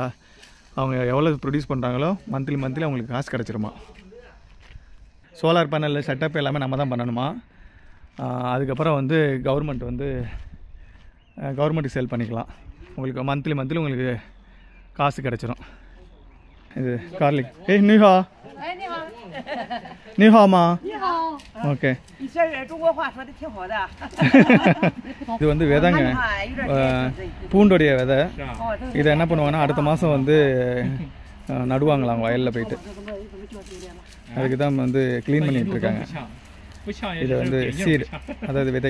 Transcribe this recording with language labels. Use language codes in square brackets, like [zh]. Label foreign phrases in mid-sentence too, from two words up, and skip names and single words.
[ta] அவங்க எவ்வளோ ப்ரொடியூஸ் பண்ணுறாங்களோ மந்த்லி அவங்களுக்கு காசு கிடச்சிருமா. [en] solar panel [ta] செட்டப் எல்லாமே நம்ம தான் பண்ணணுமா. அதுக்கப்புறம் வந்து [en] government sale [ta] பண்ணிக்கலாம். உங்களுக்கு மந்த்லி உங்களுக்கு காசு கிடச்சிரும். இது கார்லிக். நிஹா. [zh] 你好吗？你好。OK。你这人中国话说的挺好的。 [ta] இது வந்து விதைங்க, பூண்டோடைய விதை. இதை என்ன பண்ணுவாங்கன்னா அடுத்த மாதம் வந்து நடுவாங்களாம் வயலில் போயிட்டு. அதுக்கு தான் வந்து க்ளீன் பண்ணிட்டு இருக்காங்க. இது வந்து சீடு, அதாவது விதை.